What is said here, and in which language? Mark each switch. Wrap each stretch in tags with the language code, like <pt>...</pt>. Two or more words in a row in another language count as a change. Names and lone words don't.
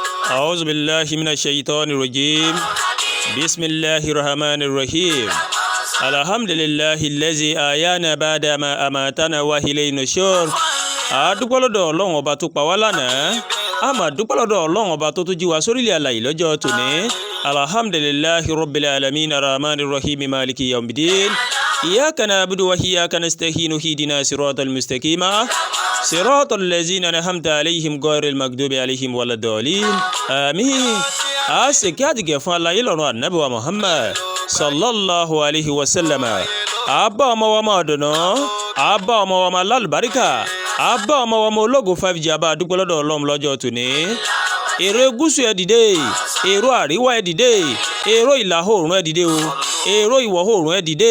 <ar>أعوذ بالله من الشيطان الرجيم بسم الله الرحمن الرحيم الحمد لله الذي أحيانا بعد ما أماتنا وإليه النشور.</ar> <yo>Adúpẹ́ lọ́dọ̀ Ọlọ́run ọba tó pa wá lánàá, a máa dúpẹ́ lọ́dọ̀ Ọlọ́run ọba tó tún jí wa sórílẹ̀ alààyè lọ́jọ́ tòní.</yo> <ar>الحمد لله رب العالمين الرحمن الرحيم مالك يوم الدين. إياك نعبد وإياك نستعين اهدنا الصراط المستقيم صراط الذين أنعمت عليهم غير المغضوب عليهم ولا الضالين.</ar> <yo>Àmín. A ṣe kí àdìgẹ̀ fún aláyé lọ́run Ànábì wa Muhammad</yo> <ar>صلى الله عليه وسلم.</ar> <yo>Àbá ọmọ wa máa dùnà, àbá ọmọ wa máa lálùbáríkà, àbá ọmọ wa máa ológo 5G. Àbá dúpẹ́ lọ́dọ̀ Ọlọ́run lọ́jọ́ tòní. Èrò gúúsù ẹ dìde, èrò àríwá ẹ dìde, èrò ìlà oòrùn ẹ dìde o, èrò ìwọ̀ oòrùn ẹ dìde.</yo>